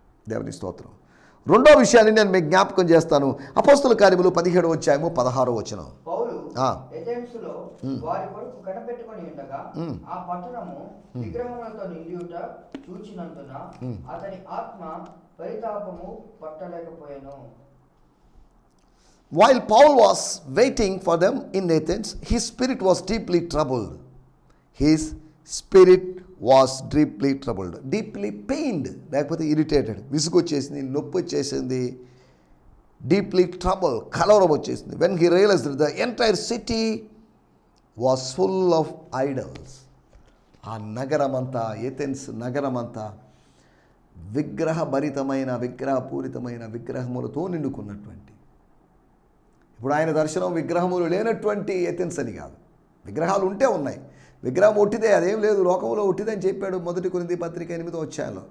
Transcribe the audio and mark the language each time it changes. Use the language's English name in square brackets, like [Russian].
[Telugu] దేవుని స్తోత్రం. రెండో విషయాన్ని నేను మీకు జ్ఞాపకం చేస్తాను. అపోస్తల కార్యములు 17:16. పౌలు ఎథెన్సులో వారి కొరకు కనిపెట్టుకొని ఉండగా ఆ పట్టణము విగ్రహములతో నిండియుట చూచినందున అతని ఆత్మ పరితాపము పట్టలేకపోయెను. [English] While Paul was waiting for them in Athens, his spirit was deeply troubled. His spirit was deeply troubled. Deeply pained, [Telugu] లేకపోతే [English] irritated, [Telugu] విసుగు వచ్చేసింది, నొప్పి వచ్చేసింది, [English] deeply troubled, [Telugu] కలవరం వచ్చేసింది. [English] When he realized that the entire city was full of idols. [Telugu] ఆ నగరమంతా, Athens నగరమంతా విగ్రహపూరితమైన విగ్రహములతో నిండుకున్నటువంటి. ఇప్పుడు ఆయన దర్శనం విగ్రహములు లేనటువంటి ఏథెన్స్ అని కాదు, విగ్రహాలు ఉంటే ఉన్నాయి. విగ్రహం ఒట్టిదే, అదేం లేదు, లోకంలో ఒట్టిదని చెప్పాడు 1 కొరింథీ పత్రిక 8వ అధ్యాయంలో.